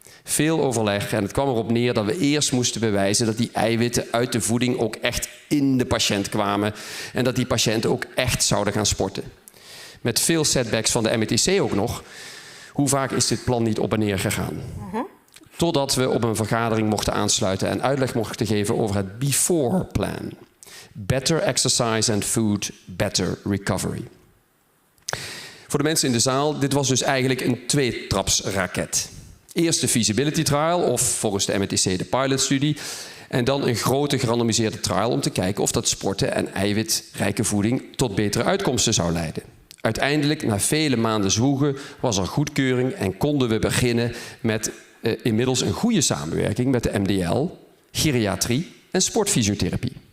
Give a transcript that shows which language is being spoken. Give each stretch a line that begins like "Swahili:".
Dutch: Veel overleg en het kwam erop neer dat we eerst moesten bewijzen dat die eiwitten uit de voeding ook echt in de patiënt kwamen en dat die patiënten ook echt zouden gaan sporten. Met veel setbacks van de METC ook nog. Hoe vaak is dit plan niet op en neer gegaan? Totdat we op een vergadering mochten aansluiten en uitleg mochten geven over het before plan.
English: Better exercise and food, better recovery.
Dutch: Voor de mensen in de zaal, dit was dus eigenlijk een tweetrapsraket. Eerst de feasibility trial, of volgens de METC de pilotstudie. En dan een grote gerandomiseerde trial om te kijken of dat sporten en eiwitrijke voeding tot betere uitkomsten zou leiden. Uiteindelijk, na vele maanden zwoegen, was er goedkeuring en konden we beginnen met inmiddels een goede samenwerking met de MDL, geriatrie en sportfysiotherapie.